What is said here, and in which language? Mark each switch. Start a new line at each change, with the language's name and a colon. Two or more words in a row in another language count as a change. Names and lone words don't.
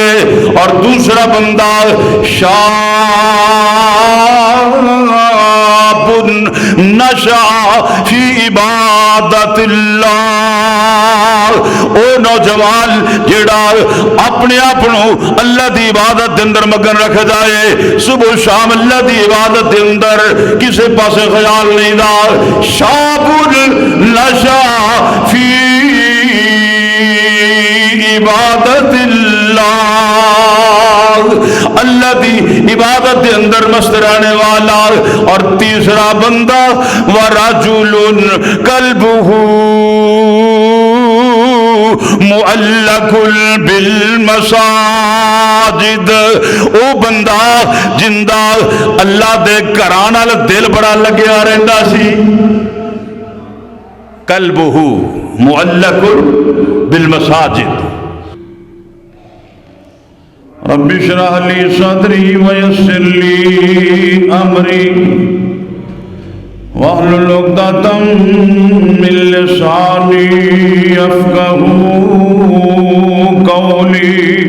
Punjabi: اور دوسرا بندہ
Arabic: شاب نشا فی عبادت اللہ،
Punjabi: او نوجوان جڑا اپنے آپ اللہ دی عبادت دے اندر مگن رکھ جائے، صبح شام اللہ دی عبادت دے اندر کسے پاسے خیال نہیں دا.
Arabic: شاب نشا فی عبادت اللہ،
Punjabi: اللہ دی عبادت دے اندر مست رہنے والا. اور تیسرا بندہ
Arabic: وَرَجُلٌ قَلْبُهُ مُعَلَّقٌ بِالْمَسَاجِدِ،
Punjabi: او بندہ جندہ اللہ دے گھراں نال دل بڑا لگیا رہندا سی.
Arabic: قلبہ معلق بالمساجد. رب اشرح لي صدري ويسر لي امري واحلل عقدة من لساني يفقهوا قولي.